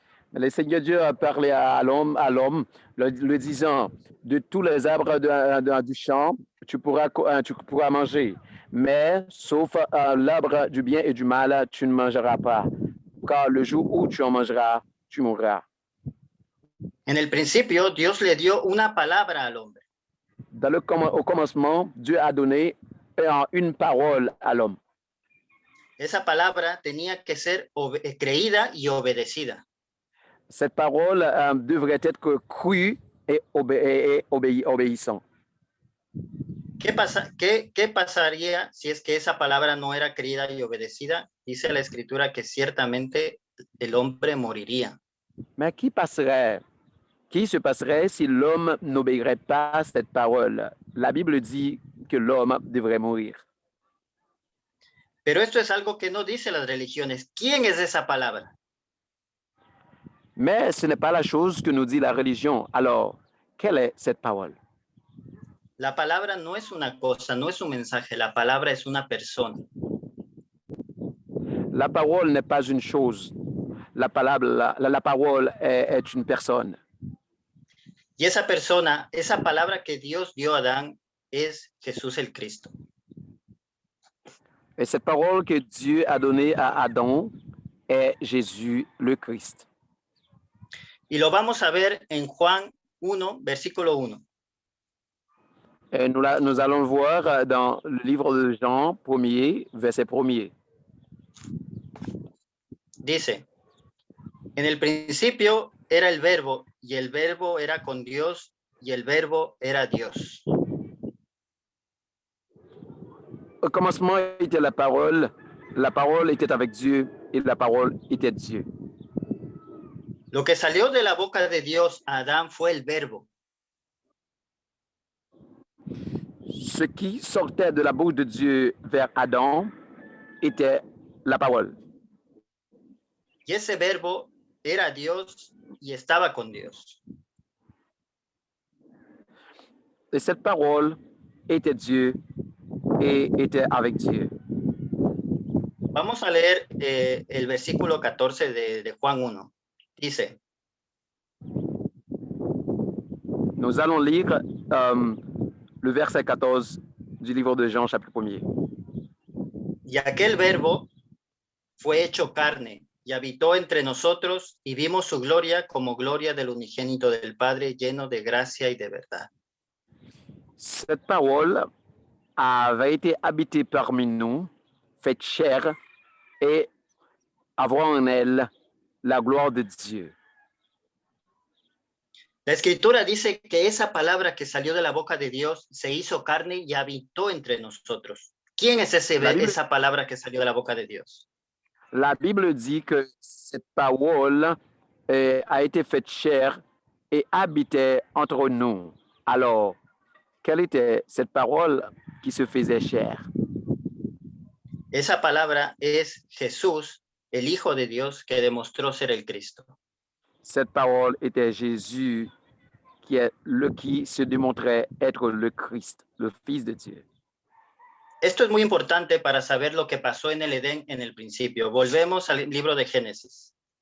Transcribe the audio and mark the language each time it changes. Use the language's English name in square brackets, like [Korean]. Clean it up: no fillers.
[French] Le Seigneur Dieu a parlé à l'homme, le disant, de tous les arbres du champ, tu pourras manger, mais sauf l'arbre du bien et du mal, tu ne mangeras pas, car le jour où tu en mangeras, tu mourras. [Spanish] En el principio, Dios le dio una palabra al hombre. [French] Au commencement, Dieu a donné une parole à l'homme. [Spanish] Esa palabra tenía que ser creída y obedecida. [French] Cette parole devrait être crue et obéissante. [Spanish] ¿Qué pasaría si es que esa palabra no era creída y obedecida? Dice la Escritura que ciertamente el hombre moriría. [French] Mais qui se passerait si l'homme n'obéirait pas à cette parole? La Bible dit que l'homme devrait mourir. [Spanish] Pero esto es algo que no dice las religiones. ¿Quién es esa palabra? [French] Mais ce n'est pas la chose que nous dit la religion. Alors, quelle est cette parole? [Spanish] La palabra no es una cosa, no es un mensaje. La palabra es una persona. [French] La parole n'est pas une chose. La parole est une personne. [Spanish] Y esa persona, esa palabra que Dios dio a Adán es Jesús el Cristo. [French] Et cette parole que Dieu a donnée à Adam est Jésus le Christ. [Spanish] Y lo vamos a ver en Juan 1, versículo 1. [French] Et nous allons le voir dans le livre de Jean 1er, verset 1er. [Spanish] Dice, en el principio era el verbo, y el verbo era con Dios, y el verbo era Dios. [French] Au commencement était la parole était avec Dieu, et la parole était Dieu. [Spanish] Lo que salió de la boca de Dios a Adán fue el verbo. [French] Ce qui sortait de la bouche de Dieu vers Adam était la parole. [Spanish] Y ese verbo era Dios y estaba con Dios. [French] Et cette parole était Dieu et était avec Dieu. [Spanish] Vamos a leer el versículo 14 de Juan 1. Dice, [French] nous allons lire le verset 14 du livre de Jean, chapitre 1er. [Spanish] Y aquel verbo fue hecho carne y habitó entre nosotros y vimos su gloria como gloria del unigénito del Padre, lleno de gracia y de verdad. [French] Cette parole avait été habitée parmi nous, faite chair, et avoir en elle la gloire de Dieu. [Spanish] La Escritura dice que esa palabra que salió de la boca de Dios se hizo carne y habitó entre nosotros. ¿Quién es esa palabra que salió de la boca de Dios? [French] La Bible dit que cette parole a été faite chair et habitait entre nous. Alors, quelle était cette parole qui se faisait chair? [Spanish] Esa palabra es Jesús, el Hijo de Dios, que demostró ser el Cristo. [French] Cette parole était Jésus qui se démontrait être le Christ, le Fils de Dieu. [Spanish] Esto es muy importante para saber lo que pasó en el Edén en el principio. Volvemos al libro de Génesis.